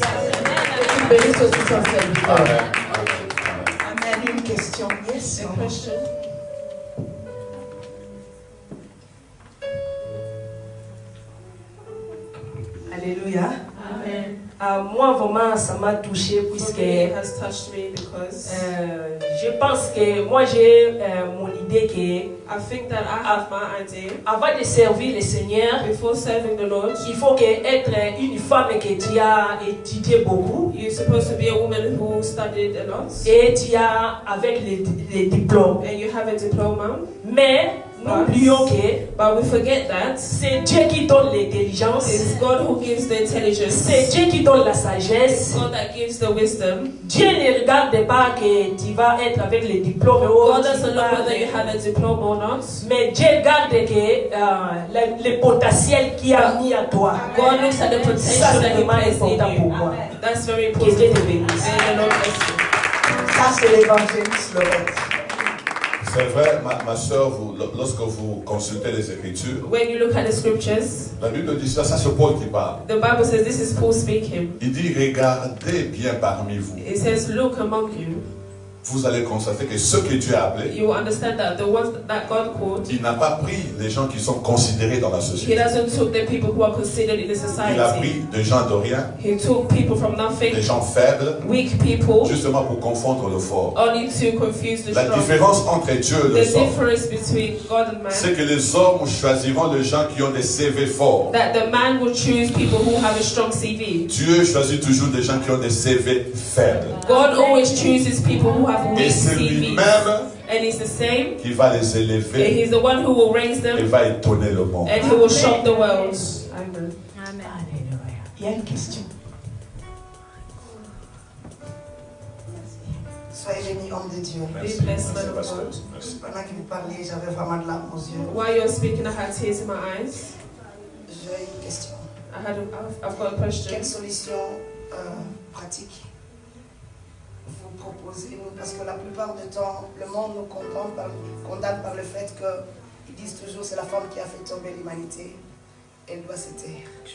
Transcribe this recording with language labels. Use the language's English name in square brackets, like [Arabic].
[French] Que tu bénisses aussi son serviteur. Amen. Une question. Yes. [English] a question. [French] Alléluia. Amen. Moi, vraiment, ça m'a touché [English] For [French] puisque [English] me, it has touched me because [French] je pense que moi, j'ai mon idée que [English] I think that I have my idea. [French] avant de servir le Seigneur, [English] Before serving the Lord, [French] il faut être une femme que tu as étudié beaucoup [English] you're supposed to be a woman who studied a lot [French] et tu as avec les diplômes. [English] and you have a diploma. [French] Mais n'oublions que [English] But we forget that [French] c'est Dieu qui donne l'intelligence, [English] it's God who gives the intelligence. [French] c'est Dieu qui donne la [English] It's [French] sagesse. [English] God that gives the wisdom. [French] Dieu ne regarde pas que tu vas être avec les diplômes. [English] God doesn't look whether you have a diploma or not. [French] Mais Dieu regarde que le potentiel qu'il a mis à toi. [English] God looks at the [French] Ça, [English] potential [French] c'est [English] that He [French] vraiment [English] placed in [French] important pour [English] you. [French] moi. [English] That's very [French] Que Dieu [English] important. [French] te bénisse. [English] May the Lord bless you. [French] Ça, c'est l'évangéliste Lorette. C'est vrai, ma soeur, lorsque vous consultez les Écritures, [English] When you look at the scriptures, [French] la Bible dit ça, c'est Paul qui parle. [English] the Bible says, this is Paul speaking. [French] Il dit, regardez bien parmi vous. [English] It says, look among you. [French] Vous allez constater que ceux que Dieu a appelés, [English] You will understand that the ones that God called, [French] il n'a pas pris les gens qui sont considérés dans la [English] He [French] société. [English] doesn't took the people who are considered in the [French] Il a [English] society. [French] pris des gens de rien, [English] He took people from [French] des [English] nothing, [French] gens faibles, [English] weak people, [French] justement pour confondre le fort. [English] only to confuse the [French] La [English] strong. [French] différence entre Dieu et [English] The [French] les hommes, [English] difference between God and man, [French] c'est que les hommes choisiront les gens qui ont des CV forts. [English] that the man will choose people who have a strong CV. [French] Dieu choisit toujours des gens qui ont des CV faibles. [English] God always chooses people who have [French] Et [English] weak [French] c'est [English] CVs. [French] lui-même [English] And He's the same, [French] qui va les [English] and [French] élever [English] He's the one who will raise [French] et [English] them, [French] va étonner le monde. [English] and He will shock the world. [French] Amen. Il y a une question. Soyez bénis, homme de Dieu. Merci, [English] Be blessed, [French] merci, [English] man of [French] pasteur. [English] God. [French] Merci. Pendant que vous parliez, j'avais vraiment de larmes aux yeux. [English] While you're speaking, I had tears in my eyes. [French] J'ai une question. [English] I've got a question. [French] Quelle solution pratique vous proposez parce que la plupart du temps, le monde nous condamne par le fait qu'ils disent toujours c'est la femme qui a fait tomber l'humanité, elle doit se taire.